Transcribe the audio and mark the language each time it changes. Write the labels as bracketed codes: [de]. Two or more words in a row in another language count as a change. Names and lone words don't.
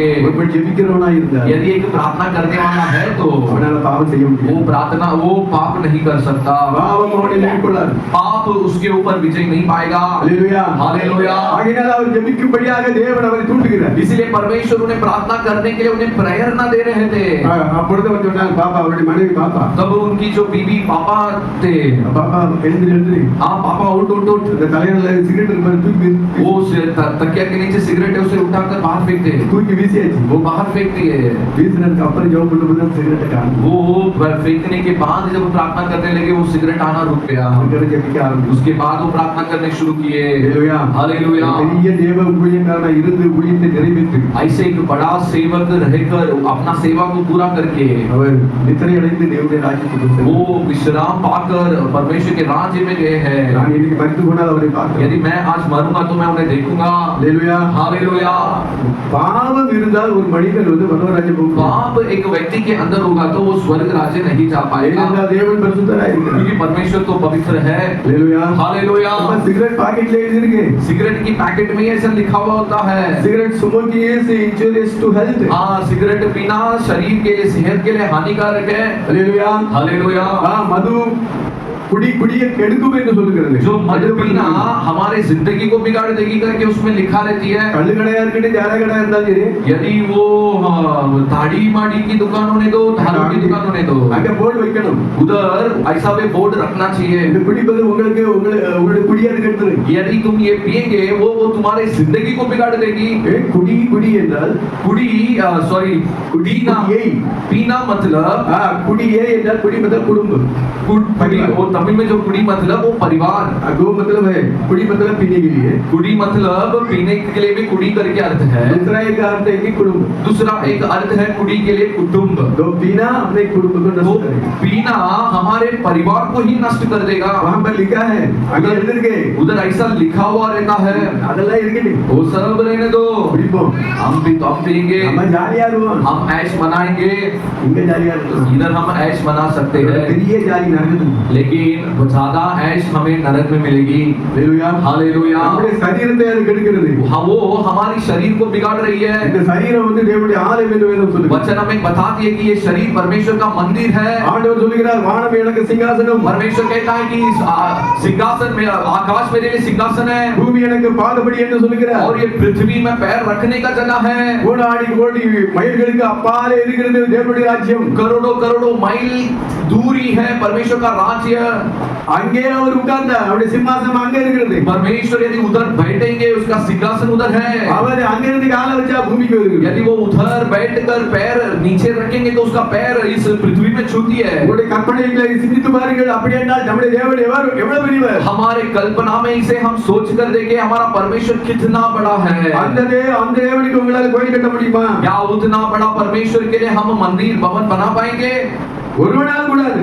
[ta] ஒருவன் ஜெபிக்கிறவனா இருந்தார், [hi] यदि एक प्रार्थना करने वाला है तो [ta] அவனால பாவம் செய்ய முடியாது. [hi] वो पाप नहीं कर सकता। [ta] பாவம் அவனை மேற்கொள்ளாது. [hi] पाप उसके ऊपर विजय नहीं पाएगा। हालेलुया हालेलुया। [ta] ஆகையால் அவர் ஜெபிக்கும்படியாக தேவன் அவரை தூண்டுகிறார். [hi] इसलिए परमेश्वर उन्हें प्रार्थना करने के लिए उन्हें प्रेरणा दे रहे थे। [ta] அப்பொழுது அவர் சொன்னார், பாப்பா அவருடைய மனைவி பாப்பா [hi] तब उनकी जो बीवी पापा थे, [ta] பாப்பா எழுந்திரு [hi] हाँ पापा उठ उठ उठ, [ta] இந்த தலையில சிகரெட் இருப்பது தூக்கி [hi] वो तकिया के नीचे सिगरेट है उसे उठाकर बाहर फेंक दे। [ta] தூக்கி வீசியாச்சு. [hi] वो बाहर फेंक दिए। [ta] வீசினதுக்கு அப்புறம் ஜெபம் பண்ணும்போது தான் சிகரெட்டை காணும். [hi] वो फेंकने के बाद जब प्रार्थना करने लगे वो सिगरेट आना रुक गया। [ta] அவர்கள் ஜெபிக்க ஆரம்பிச்சு. [hi] उसके बाद वो प्रार्थना करने शुरू किए। हालेलुया हालेलुया। [ta] பெரிய தேவ ஊழியக்காரனா இருந்து ஊழியத்தை நிறைவேற்றி [hi] ऐसे एक बड़ा सेवक रहकर अपना सेवा को पूरा करके [ta] அவர் நித்திரை அடைந்து தேவனுடைய ராஜ்யத்துக்கு சென்றார். [hi] वो विश्राम पाकर परमेश्वर के राज्य में गए हैं। [ta] நான் இன்னைக்கு மரித்து போனால் அவரை பார்க்கிறேன். [hi] यदि मैं आज मरूंगा तो मैं उन्हें देखूंगा। हालेलुया हालेलुया। [ta] பாவம் இருந்தால் ஒரு மனிதன் வந்து பரலோகராஜ்யம் போக [hi] पाप एक व्यक्ति के अंदर होगा तो वो स्वर्ग राज्य नहीं जा पाएगा, [ta] ஏனென்றால் தேவன் பரிசுத்தராய் இருக்கிறார். [hi] क्योंकि परमेश्वर तो पवित्र है। हालेलुया हालेलुया। [ta] நம்ம சிகரெட் பாக்கெட்ல எழுதி இருக்கு, [hi] सिगरेट की पैकेट में ऐसा लिखा हुआ होता है, [en] cigarette smoking is injurious to health. [hi] हाँ सिगरेट पीना शरीर के लिए सेहत के लिए हानिकारक है। हालेलुया हालेलुया। [ta] மது குடியை கெடுக்கும் என்று சொல்லுகிறது. [hi] जो मद पीना हमारे जिंदगी को बिगाड़ देगी करके उसमें लिखा रहती है। [ta] கள்ளு கடையா இருக்கட்டும் ஜார கடையா இருந்தாலும் சரி, [hi] यदि वो दाढ़ी माड़ी की दुकान होने दो, दारू की दुकान होने दो, [ta] அங்க போர்டு வைக்கணும். [hi] उधर ऐसा वे बोर्ड रखना चाहिए। [ta] இந்த குடிப்பது உங்களுக்கு உங்களுடைய குடியை கெடுத்துரு. [hi] यदि तुम ये पिएंगे वो तुम्हारे जिंदगी को बिगाड़ देगी। [ta] குடி என்றால் [hi] कुड़ी सॉरी पीना, पीना मतलब [ta] குடியே என்றால் குடி [hi] मतलब कुटुंब. कुड़ी वो तमिल में जो कुड़ी मतलब वो परिवार, दो मतलब है. कुड़ी मतलब पीने के लिए, कुड़ी मतलब पीने के लिए भी कुड़ी करके अर्थ है। दूसरा एक अर्थ है कि कुटुंब. दूसरा एक अर्थ है कुड़ी के लिए कुटुंब। तो पीना अपने कुटुंब को वो नष्ट करेगा. पीना हमारे परिवार को ही नष्ट कर देगा। वहां पर लिखा है, अगर इधर के उधर ऐसा लिखा हुआ रहता है, [ta] அதெல்லாம் இருக்கட்டும், [hi] वो सब रहने दो, [ta] குடிப்போம், [hi] हम भी तो हम पिएंगे, [ta] நம்ம ஜாலியா இருவோம், [hi] हम ऐश मनाएंगे, [ta] இங்க ஜாலியா இருக்கலாம். [hi] इधर हम ऐश मना सकते हैं। [ta] பெரிய ஜாலி நடக்குது. [hi] लेकिन लेकिन ज्यादा ऐश हमें नरक में मिलेगी। [ta] ஹalleluya [hi] हालेलुया। [ta] நம்முடைய சரீரத்தை அது கெடுக்கிறது [hi] हाँ, वो हमारी शरीर को बिगाड़ रही है। [ta] இந்த சரீரம் வந்து தேவனுடைய ஆலயம் என்று வேதம் சொல்லுது [hi] वचन हमें बताती है कि ये शरीर परमेश्वर का मंदिर है। [ta] ஆண்டவர் சொல்லுகிறார் வானம் எனக்கு சிங்காசனம் [hi] परमेश्वर कहता है कि सिंहासन में आकाश मेरे लिए सिंहासन है [ta] பூமி எனக்கு பாதபடி என்று சொல்லுகிறார் [hi] और ये पृथ्वी में पैर रखने का जगह है। [ta] கோடாடி கோடி மைல்களுக்கு அப்பாலே இருக்கிறது தேவனுடைய ராஜ்யம் [hi] करोड़ों करोड़ों माइल दूरी है परमेश्वर का राज्य। [ta] அங்கே அவர் உட்கார்ந்தார் அவருடைய சிம்மாசனம் அங்கே இருக்கிறது [hi] परमेश्वर यदि उधर बैठेंगे उसका सिंहासन उधर है। [ta] அவர் அங்கிருந்து காலை வச்சா பூமிக்கு வருகிறது [hi] यदि वो उधर बैठकर पैर नीचे रखेंगे तो उसका पैर इस पृथ्वी में छूती है। [ta] உங்களுடைய கற்பனைகளை சிந்தித்து பாருங்கள் அப்படி என்றால் நம்முடைய தேவன் எவ்வளவு பெரியவர் [hi] हमारे कल्पना में इसे हम सोच कर देखें हमारा परमेश्वर कितना बड़ा है। [ta] அந்த தேவனுக்கு உங்களால கோயில் கட்ட முடியுமா [hi] क्या उतना बड़ा परमेश्वर के लिए हम मंदिर भवन बना पाएंगे? [ta] ஒருவனால் கூடாது